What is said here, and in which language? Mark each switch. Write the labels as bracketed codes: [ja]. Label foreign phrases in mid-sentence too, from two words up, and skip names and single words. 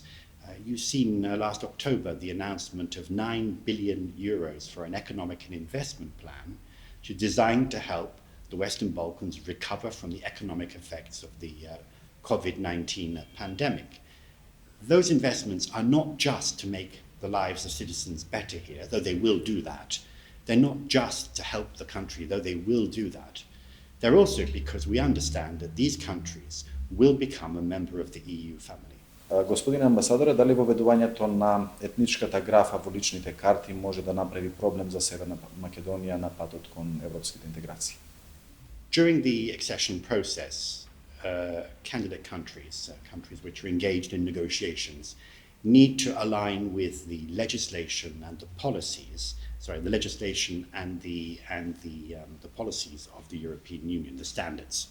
[en] You've seen last October the announcement of 9 billion euros for an economic and investment plan which is designed to help the Western Balkans recover from the economic effects of the COVID-19 pandemic. Those investments are not just to make the lives of citizens better here, though they will do that. They're not just to help the country, though they will do that. They're also because we understand that these countries will become a member of the EU family. [mk] Господине амбасадоре, дали воведувањето на етничката графа во личните карти може да направи проблем за Северна Македонија на патот кон европските интеграции? [en] During the accession process, candidate countries, countries which are engaged in negotiations, need to align with the legislation and the policies, the legislation and the policies of the European Union, the standards.